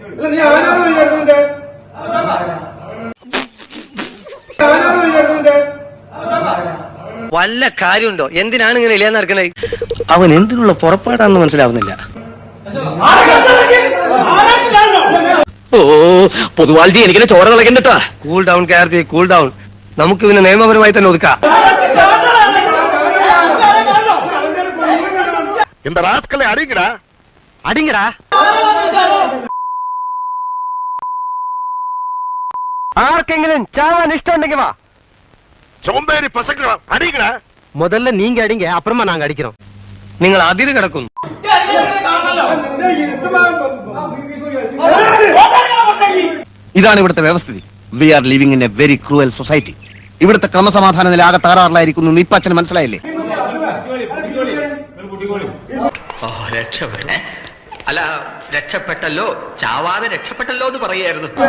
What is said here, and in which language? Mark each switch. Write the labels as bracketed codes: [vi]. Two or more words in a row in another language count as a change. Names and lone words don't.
[ml] വല്ല കാര്യമുണ്ടോ? എന്തിനാണ് ഇങ്ങനെ ഇല്ലാന്ന് നടക്കണേ? അവൻ എന്തിനുള്ള പുറപ്പാടാണെന്ന് മനസ്സിലാവുന്നില്ല. ഓ പൊതുവാൾജി, എനിക്കിനെ ചോര കളക്കണ്ടട്ടാ. [en] cool down Karthi, cool down. [ml] നമുക്ക് പിന്നെ നിയമപരമായി തന്നെ ഒതുക്കാം. [ta] இந்த ராஸ்கலை அடிங்கடா, അടിങ്ങടാ. [ml] ആർക്കെങ്കിലും ചാവാൻ ഇഷ്ടമുണ്ടെങ്കിൽ വാ. [ta] சோம்பேறி பசங்களா, அடிங்கடா. முதல்ல நீங்க அடிங்க, அப்புறமா நாங்க அடிக்கிறோம். [ml] നിങ്ങൾ അതിര് കിടക്കുന്നു. ഇതാണ് ഇവിടുത്തെ വ്യവസ്ഥിതി. [en] we are living in a very cruel society. [ml] ഇവിടുത്തെ ക്രമസമാധാന നില ആകെ തകരാറിലായിരിക്കുന്നു. ഇപ്പൊ അച്ഛന് മനസ്സിലായില്ലേ? രക്ഷപ്പെട്ടെ അല്ല, രക്ഷപ്പെട്ടല്ലോ, ചാവാതെ രക്ഷപ്പെട്ടല്ലോ എന്ന് പറയായിരുന്നു.